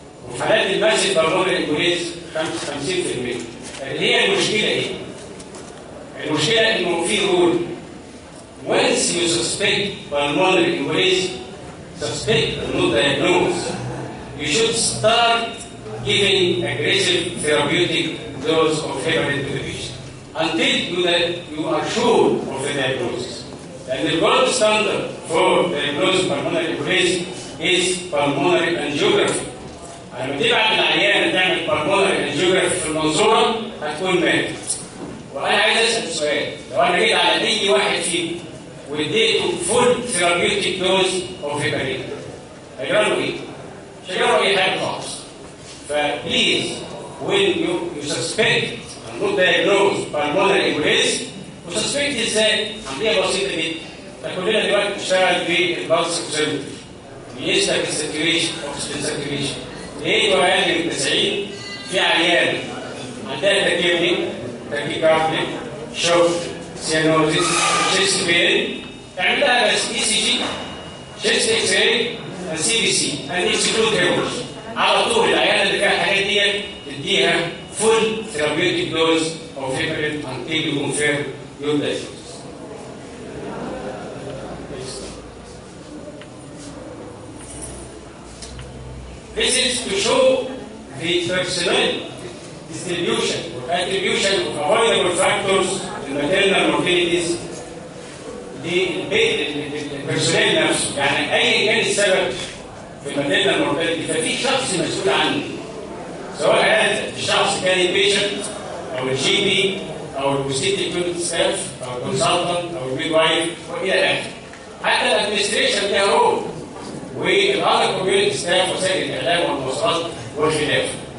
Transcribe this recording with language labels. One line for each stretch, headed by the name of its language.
Arabic: وفي حالات الماسيف بالمونري امبوليزم 50%. اللي هي المشكلة ايه؟ المشكلة انه في رول
English: once you suspect pulmonary embolism, suspect and not diagnose, you should start giving aggressive therapeutic dose of heparin to the patient until you are sure of the diagnosis. And the gold standard for diagnosing pulmonary embolism is pulmonary angiography.
Arabic: لما تبعت العيان تعمل pulmonary angiography في المنظورة هتكون ماتت. وأنا عايز أسأل سؤال، لو أنا جيت على أي واحد فيكم واديته
English: full therapeutic dose of heparin
Arabic: هيجرى له ايه؟ مش هيجرى له اي حاجه خالص.
English: فبليز when you suspect and not diagnose pulmonary embolism
Arabic: وسسبكت ازاي؟ عمليه بسيطه جدا. فكلنا دلوقتي بنشتغل بالبلس اوكسيمتر بيقيس لك الساتوريشن اوكسجين ساتوريشن لقيته اقل من 90 في عيان عندها تكيبني تاكيكارديا شوك سيانوزيس شيست بين اعمل لها بس اي سي جي شيست اكس راي سي بي سي اكسكلود هيمورج على طول. العيانه اللي فيها الحاجات دي تديها
English: Full therapeutic dose of heparin until you confirm your diagnosis. This is to show the personnel distribution or attribution of avoidable factors in maternal mortalities
Arabic: للبرسونيل نفسه. يعني ايا كان السبب في الماتيرنال مورتاليتي ففي شخص مسؤول عنه، سواء هذا الشخص كان البيشنت او الجي بي او البوستيتيك كلينيك ستاف او الكونسلتنت او الميد وايف والى اخره. حتى الادمنستريشن ليها رول والاذر كوميونتي ستاف وسائل الاعلام والمواصلات والخلافه.